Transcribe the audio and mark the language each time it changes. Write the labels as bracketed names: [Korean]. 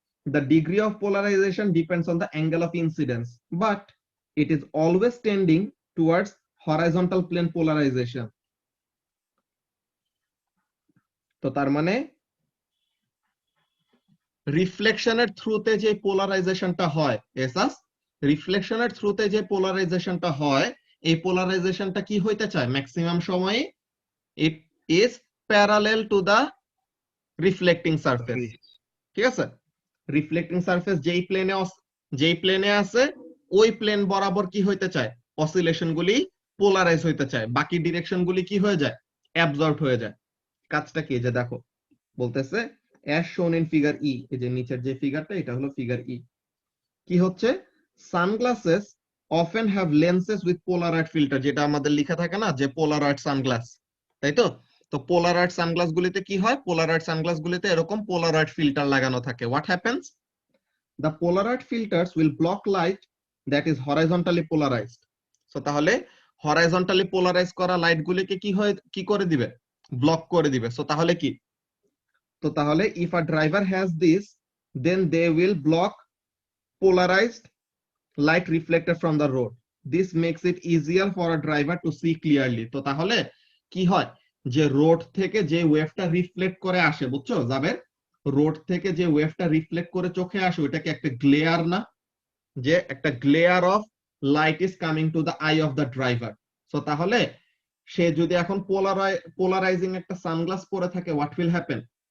[English] The degree of polarization depends on the angle of incidence, but it is always tending towards horizontal plane polarization. [Bangla] তো তার মানে রিফ্লেকশনের থ্রুতে যে পোলারাইজেশনটা হয়, Asus রিফ্লেকশনের থ্রুতে যে পোলারাইজেশনটা হয়, এই পোলারাইজেশনটা কি হইতে চায় ম্যাক্সিমাম সময়ে? [English] It is parallel to the reflecting surface. [Bangla] ঠিক আছে, রিফ্লেক্টিং সারফেস যেই প্লেনে আছে ওই প্লেন বরাবর কি হইতে চায়? অসিলেশন গুলি পোলারাইজ হইতে চায়, বাকি ডিরেকশন গুলি কি হয়ে যায়? অ্যাবজর্ব হয়ে যায়। কাজটা কি? যে দেখো বলতেছে [English] as shown in figure E, [Bangla] এই যে নিচের যে ফিগারটা, এটা হলো ফিগার ই। কি হচ্ছে? [English] sunglasses often have lenses with polaroid filter, [Bangla] যেটা আমাদের লেখা থাকে না যে polaroid সানগ্লাস, তাই তো? তো polaroid সানগ্লাস গুলিতে কি হয়? polaroid সানগ্লাস গুলিতে এরকম polaroid ফিল্টার লাগানো থাকে। [English] what happens? The polaroid filters will block light that is horizontally polarized. [Bangla] So তাহলে horizontally polarized করা লাইট গুলিকে কি করে দিবে? ব্লক করে দিবে। সো তাহলে কি? তো তাহলে [English] if a driver has this, then they will block polarized light reflected from the road. This makes it easier for a driver to see clearly. [Bangla] তো তাহলে কি হয়? যে রোড থেকে যে ওয়েভটা রিফ্লেক্ট করে আসে, বুঝছো যাবে, রোড থেকে যে ওয়েভটা রিফ্লেক্ট করে চোখে আসে, ওইটাকে একটা গ্লেয়ার না, যে একটা [English] Glare of light is coming to the eye of the driver. [Bangla] So তাহলে সে যদি এখন পোলারাইজিং একটা সানগ্লাস পরে থাকে, [English] What will happen?